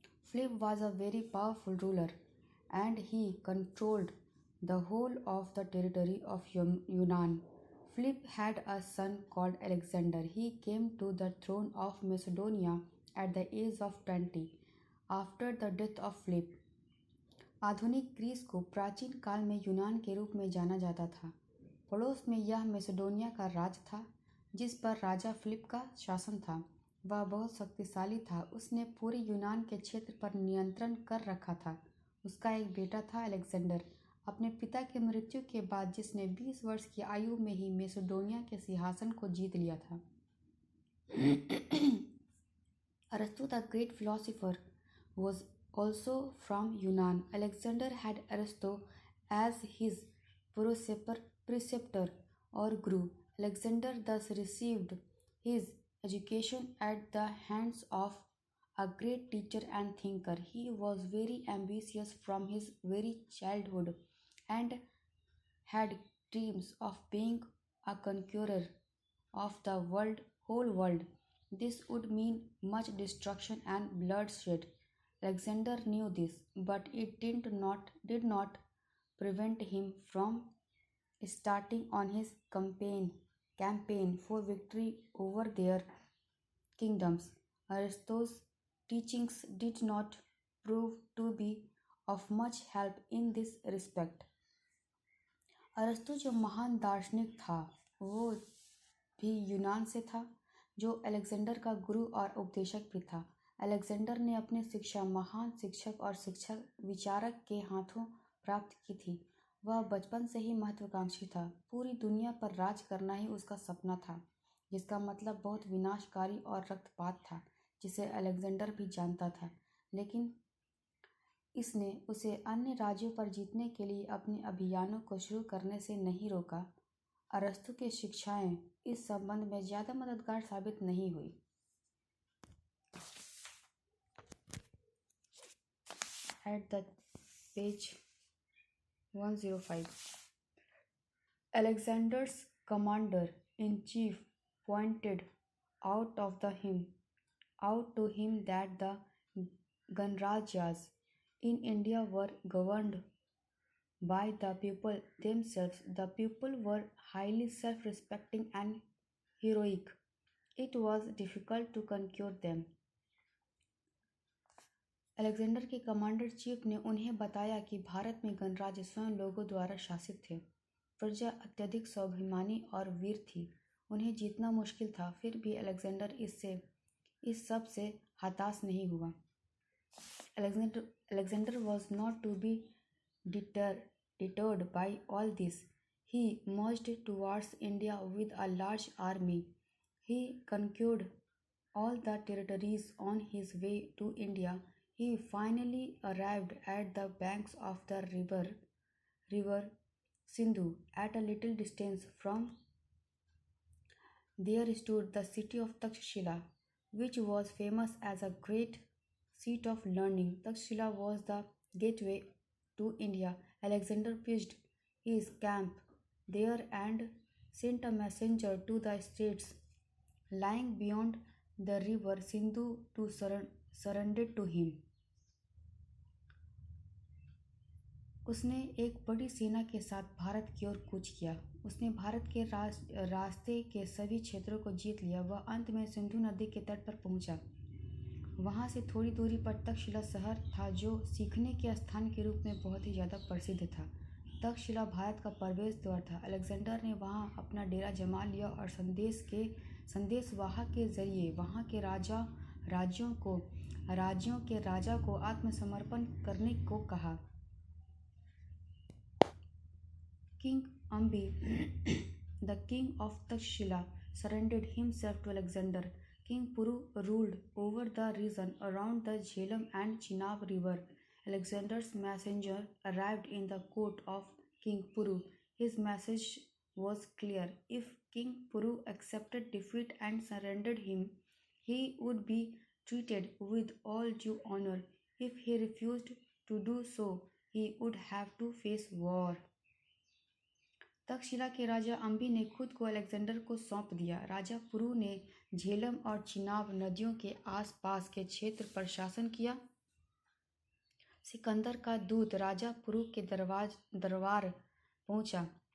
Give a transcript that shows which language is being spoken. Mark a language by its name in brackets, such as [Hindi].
[English] Philip was a very powerful ruler, and he controlled the whole of the territory of Yunnan. Philip had a son called Alexander. He came to the throne of Macedonia at the age of 20 after the death of Philip. [Hindi] आधुनिक Greece को प्राचीन काल में यूनान के रूप में जाना जाता था। पड़ोस में यह मैसेडोनिया का राज था जिस पर राजा फिलिप का शासन था। वह बहुत शक्तिशाली था। उसने पूरे यूनान के क्षेत्र पर नियंत्रण कर रखा था। उसका एक बेटा था अलेक्जेंडर, अपने पिता की मृत्यु के बाद, जिसने 20 वर्ष की आयु में ही मैसेडोनिया के सिंहासन को जीत लिया था। [English] अरस्तु the great philosopher was also from Yunnan. Alexander had Aristo as his preceptor or guru. Alexander thus received his education at the hands of a great teacher and thinker. He was very ambitious from his very childhood and had dreams of being a conqueror of the whole world. This would mean much destruction and bloodshed. Alexander knew this, but it did not prevent him from starting on his campaign for victory over their kingdoms. Aristotle's teachings did not prove to be of much help in this respect. [Hindi] अरस्तु जो महान दार्शनिक था वो भी यूनान से था, जो अलेक्जेंडर का गुरु और उपदेशक भी था। अलेक्जेंडर ने अपनी शिक्षा महान शिक्षक और शिक्षक विचारक के हाथों प्राप्त की थी। वह बचपन से ही महत्वाकांक्षी था। पूरी दुनिया पर राज करना ही उसका सपना था, जिसका मतलब बहुत विनाशकारी और रक्तपात था, जिसे अलेक्जेंडर भी जानता था। लेकिन इसने उसे अन्य राज्यों पर जीतने के लिए अपने अभियानों को शुरू करने से नहीं रोका। अरस्तु की शिक्षाएं इस संबंध में ज़्यादा मददगार साबित नहीं हुई। [English] At the page 105, Alexander's commander-in-chief pointed out to him that the Ganrajas in India were governed by the people themselves. The people were highly self-respecting and heroic. It was difficult to conquer them. [Hindi] Alexander के commander chief ने उन्हें बताया कि भारत में गणराज्य स्वयं लोगों द्वारा शासित थे। प्रजा अत्यधिक स्वाभिमानी और वीर थी। उन्हें जीतना मुश्किल था। फिर भी अलेक्जेंडर इस सब से हताश नहीं हुआ। [English] Alexander was not to be deterred by all this. He marched towards India with a large army. He conquered all the territories on his way to India. He finally arrived at the banks of the river Sindhu. At a little distance from there stood the city of Takshila, which was famous as a great seat of learning. Takshila was the gateway to India. Alexander pitched his camp there and sent a messenger to the states lying beyond the river Sindhu to surrender to him. [Hindi] उसने एक बड़ी सेना के साथ भारत की ओर कूच किया। उसने भारत के रास्ते के सभी क्षेत्रों को जीत लिया। वह अंत में सिंधु नदी के तट पर पहुंचा। वहाँ से थोड़ी दूरी पर तक्षशिला शहर था, जो सीखने के स्थान के रूप में बहुत ही ज़्यादा प्रसिद्ध था। तक्षशिला भारत का प्रवेश द्वार था। अलेक्जेंडर ने वहाँ अपना डेरा जमा लिया और संदेशवाहक के जरिए वहाँ के राज्यों के राजा को आत्मसमर्पण करने को कहा। [English] King Ambi, the king of Takshila, surrendered himself to Alexander. King Puru ruled over the region around the Jhelum and Chenab river. Alexander's messenger arrived in the court of King Puru. His message was clear. If King Puru accepted defeat and surrendered him, he would be treated with all due honor. If he refused to do so, he would have to face war. [Hindi] Takshashila के राजा अम्बी ने खुद को Alexander को सौंप दिया। राजा पुरु ने झेलम और चिनाब नदियों के आसपास के क्षेत्र पर शासन किया। सिकंदर का दूत राजा पुरु के दरबार पहुंचा।